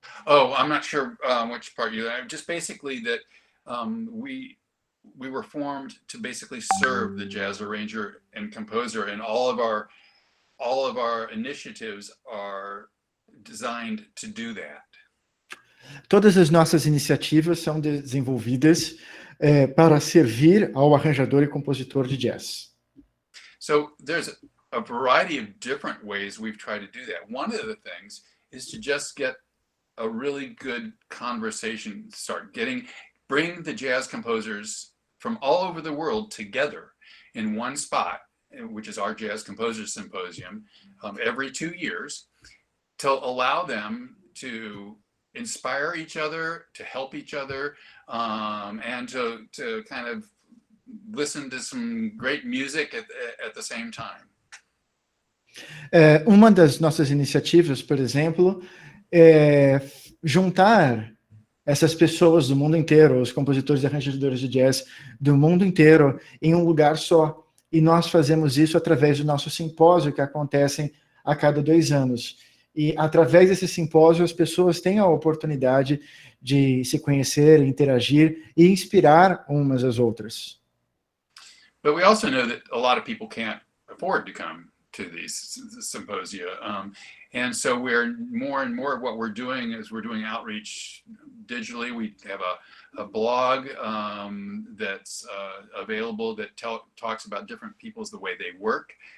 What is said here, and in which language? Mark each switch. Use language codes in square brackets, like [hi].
[en] Oh, I'm not sure which part you. Just basically that we were formed to basically serve the jazz arranger and composer, and all of our initiatives are designed to do that. [pt] Todas as nossas iniciativas são desenvolvidas para servir ao arranjador e compositor de jazz. [en] So there's a variety of different ways we've tried to do that. One of the things is to just get a really good conversation bring the jazz composers from all over the world together in one spot, which is our Jazz Composers Symposium, every 2 years, to allow them to inspire each other, to help each other, and to kind of listen to some great music at the same time. [pt] Uma das nossas iniciativas, por exemplo, é juntar essas pessoas do mundo inteiro, os compositores e arranjadores de jazz do mundo inteiro, em um lugar só. E nós fazemos isso através do nosso simpósio, que acontecem a cada 2 anos. E através desse simpósio, as pessoas têm a oportunidade de se conhecer, interagir e inspirar umas às outras. [en] But we also know that a lot of people can't afford to come to these symposia. And so we're more and more, what we're doing is we're doing outreach digitally. We have a blog that's available that talks about different people's, the way they work.